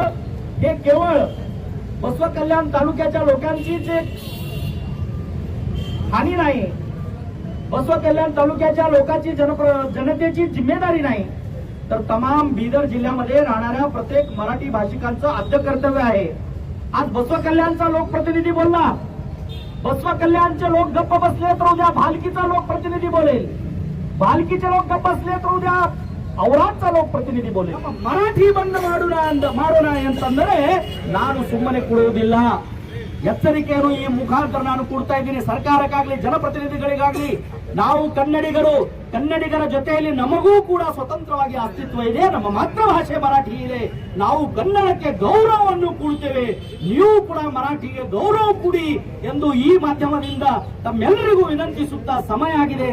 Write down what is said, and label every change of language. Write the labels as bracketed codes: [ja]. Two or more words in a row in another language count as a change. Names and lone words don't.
[mr] हे केवळ बसवकल्याण तालुक्याच्या लोकांचीच एक हानी नाही, बसवकल्याण तालुक्याच्या लोकांची जनतेची जिम्मेदारी नाही तर तमाम बिदर जिल्ह्यामध्ये राहणाऱ्या प्रत्येक मराठी भाषिकांचं आद्य कर्तव्य आहे। आज बसवकल्याणचा लोकप्रतिनिधी बोलला, बसवकल्याणचे लोक गप्प बसले तर उद्या भालकीचा लोकप्रतिनिधी बोलेल, भालकीचे लोक गप्प बसले तर उद्या ಔರಾದ್‌चा लोकप्रतिनिधी बोलेल। [kn] ಮರಾಠಿ ಬಂದ ಮಾಡೋಣ ಅಂತಂದರೆ ನಾನು ಸುಮ್ಮನೆ ಕೊಡುವುದಿಲ್ಲ, ಎಚ್ಚರಿಕೆಯನ್ನು ಈ ಮುಖಾಂತರ ನಾನು ಕೊಡ್ತಾ ಇದ್ದೀನಿ ಸರ್ಕಾರಕ್ಕಾಗಲಿ ಜನಪ್ರತಿನಿಧಿಗಳಿಗಾಗಲಿ। ನಾವು ಕನ್ನಡಿಗರ ಜೊತೆಯಲ್ಲಿ ನಮಗೂ ಕೂಡ ಸ್ವತಂತ್ರವಾಗಿ ಅಸ್ತಿತ್ವ ಇದೆ, ನಮ್ಮ ಮಾತೃಭಾಷೆ ಮರಾಠಿ ಇದೆ, ನಾವು ಕನ್ನಡಕ್ಕೆ ಗೌರವವನ್ನು ಕೊಡ್ತೇವೆ, ನೀವು ಕೂಡ ಮರಾಠಿಗೆ ಗೌರವ ಕೊಡಿ ಎಂದು ಈ ಮಾಧ್ಯಮದಿಂದ ತಮ್ಮೆಲ್ಲರಿಗೂ ವಿನಂತಿಸುತ್ತಾ ಸಮಯ ಆಗಿದೆ।